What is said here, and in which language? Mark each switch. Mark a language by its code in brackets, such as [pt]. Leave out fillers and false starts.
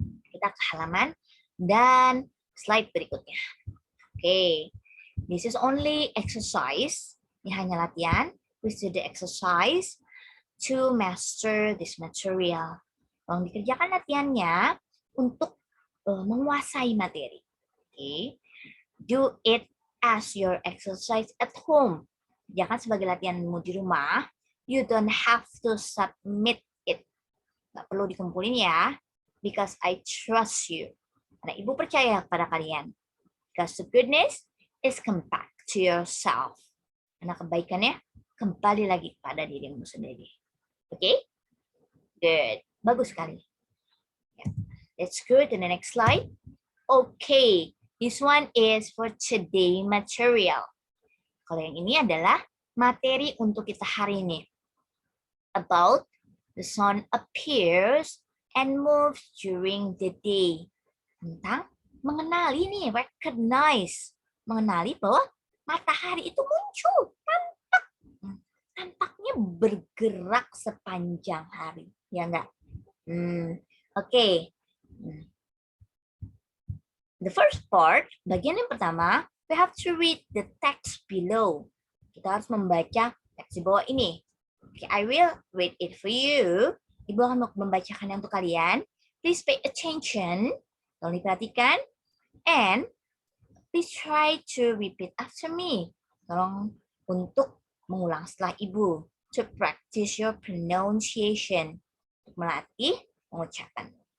[id] Kita ke halaman dan slide berikutnya. [en] Okay, this is only exercise. [id] Ini hanya latihan. [en] Please do the exercise to master this material. [id] Tolong dikerjakan latihannya untuk menguasai materi. [en] Okay, do it as your exercise at home. [id] Jangan sebagai latihanmu di rumah. [en] You don't have to submit it. [id] Nggak perlu dikumpulin ya. [en] Because I trust you. [id] Karena Ibu percaya pada kalian. [en] Because the goodness is come back to yourself. [id] Karena kebaikannya kembali lagi pada dirimu sendiri. [en] Oke? Okay? Good. [id] Bagus sekali. [en] Let's go to the next slide. Okay. This one is for today material. [id] Kalau yang ini adalah materi untuk kita hari ini. [en] About the sun appears and moves during the day. [id] Tentang mengenali nih, recognize. Mengenali bahwa matahari itu muncul, tampak. Tampaknya bergerak sepanjang hari. Ya enggak? Oke. [en] The first part, [id] bagian yang pertama, [en] we have to read the text below. [id] Kita harus membaca teks di bawah ini. [en] Okay, I will read it for you. [id] Ibu akan membacakannya untuk kalian. [en] Please pay attention. [id] Tolong diperhatikan. [en] And please try to repeat after me. [id] Tolong untuk mengulang setelah Ibu. [en] To practice your pronunciation. [id] Untuk melatih pengucapan.